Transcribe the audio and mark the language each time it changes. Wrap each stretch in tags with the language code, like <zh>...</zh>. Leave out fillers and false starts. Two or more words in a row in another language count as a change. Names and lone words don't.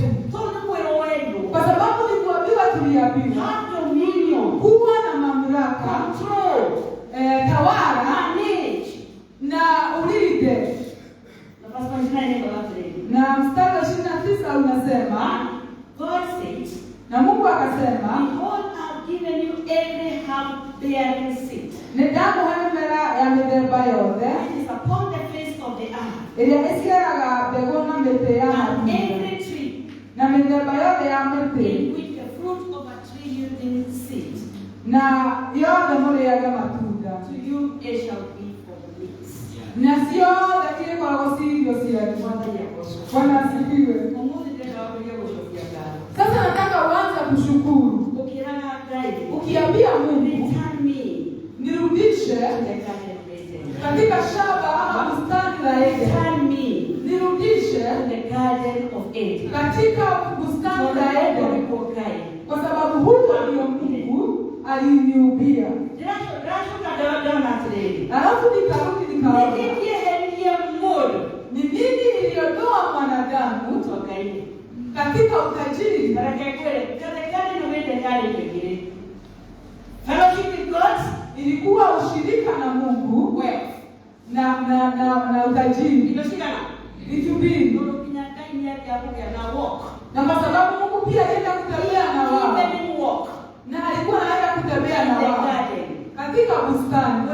<sw>Kwa sababu ni kuambiwa, tuliambiwa kuwa na mamlaka, tawala, na ulinde. Na mstari wa 29 unasema,</sw> <en>God said,</en> <sw>na Mungu akasema,</sw> <en>behold, I've given you every herb-bearing seed</en> <ki>nedamu hemera ya mithemba yothe</ki> <en>that is upon the face of the earth,</en> <ki>iria iciaraga mbegũ na mĩtĩ ya</ki> <en>and</en> <ki>matunda,</ki> <en>every tree</en> <ki>na mĩthemba yothe ya mĩtĩ,</ki> <en>in which the fruit of a tree yielding seed,</en> <ki>na yothe mũrĩage matunda.</ki> <en>to you it shall be for meat.</en> <ki>Na ciothe irĩkoragwo ci irio cianyu.</ki> <sw>Bwana asifiwe. Sasa nataka uanze kushukuru. Ukiambia Mungu, nirudishe katika shamba ama bustani la Eden. Nirudishe katika bustani la Eden. Kwa sababu huko ndio Mungu aliniumbia. Alafu nikarudi nikaona ni nini iliyotoa mwanadamu katika utajiri.</sw> <en>Fellowship with God</en> <sw>Ilikuwa ushirika na Mungu, na utajiri. Vitu mbili. Na kwa sababu Mungu pia alienda kutembea na wao. Na alikuwa anaenda kutembea na wao katika bustani.</sw>